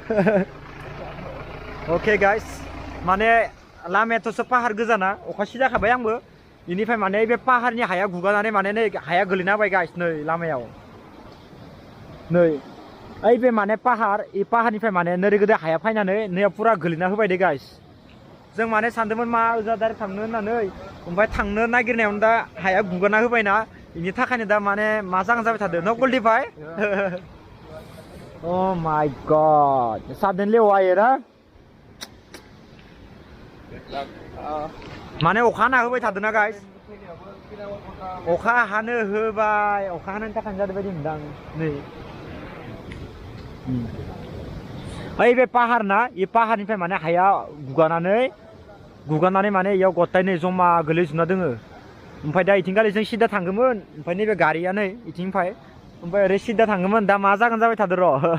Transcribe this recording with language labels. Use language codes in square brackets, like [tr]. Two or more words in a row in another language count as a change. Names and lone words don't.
[en] okay guys [brx] माने लामायाथ' पाहार गोजाना अखा सिजाखाबाय आंबो इनिफ्राय माने बे पाहारनि हाया गुगानानै माने नै हाया गोलैना होबाय गाइस नै लामायाव नै बे माने पाहार इ पाहारनिफ्राय माने नोरै गोदो हाया फैनानै नैयाव पुरा गोलैना होबाय दे गाइस जों माने सानदोंमोन मा ओजा डाइरेक्ट थांनो होननानै ओमफ्राय थांनो नागिरनायावनो दा हाया गुगाना होबायना बेनि थाखायनो दा माने मा जागोन जाबाय थादों न कुलदीपभाई [en] Oh my god suddenly why [brx] ना माने अखा हाना होबाय थादों ना गाइस अखा हानो होबाय अखा हानायनि थाखायनो जादों बायदि मोनदां नै ओइ बे पाहार ना बे पाहारनिफ्राय माने हाया गुगानानै माने इयाव गथाय नै जमा गोलैजोबना दोङो ओमफ्राय दा इथिंगालि जों सिदा थांगौमोन ओमफ्राय नैबे गारिया नै इथिंनिफ्राय ओमफ्राय ओरै सिदा थांगौमोन दा मा जागोन जाबाय थादों र'